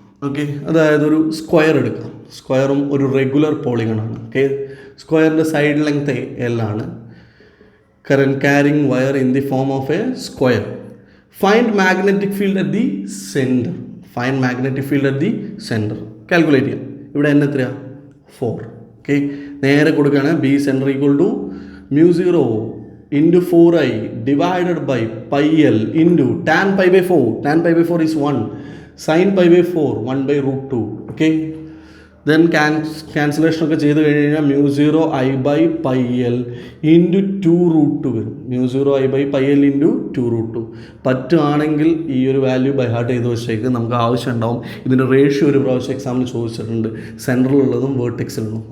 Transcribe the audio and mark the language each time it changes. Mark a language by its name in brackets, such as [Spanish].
[Malayalam] Okay, അതായത് ഒരു square എടുക്കാം. സ്ക്വയറും ഒരു റെഗുലർ പോളിഗണാണ്. ഓക്കെ, സ്ക്വയറിൻ്റെ സൈഡ് ലെങ്ത് എൽ ആണ്. [English] Current carrying wire in the form of a square. Find magnetic field at the centre. Find magnetic field at the centre [Malayalam] calculate ചെയ്യാം. ഇവിടെ n എത്രയാണ്? 4. ഓക്കെ, നേരെ കൊടുക്കുകയാണ്. [English] B centre equal to mu0 into 4i divided by pi l into tan pi by 4 is 1, sin pi by 4 1/√2. Okay, then [Malayalam] ക്യാൻസലേഷനൊക്കെ ചെയ്ത് കഴിഞ്ഞാൽ [English] Mu zero I by pi L into 2√2 വരും. Mu zero I by pi L into 2√2. [Malayalam] പറ്റുകയാണെങ്കിൽ ഈ ഒരു value by heart ചെയ്ത് വെച്ചേക്ക്. നമുക്ക് ആവശ്യം ഉണ്ടാവും. ഇതിൻ്റെ റേഷ്യോ ഒരു പ്രാവശ്യം എക്സാമിന് ചോദിച്ചിട്ടുണ്ട്, സെൻട്രലുള്ളതും വേർട്ടെക്സിലുള്ളതും.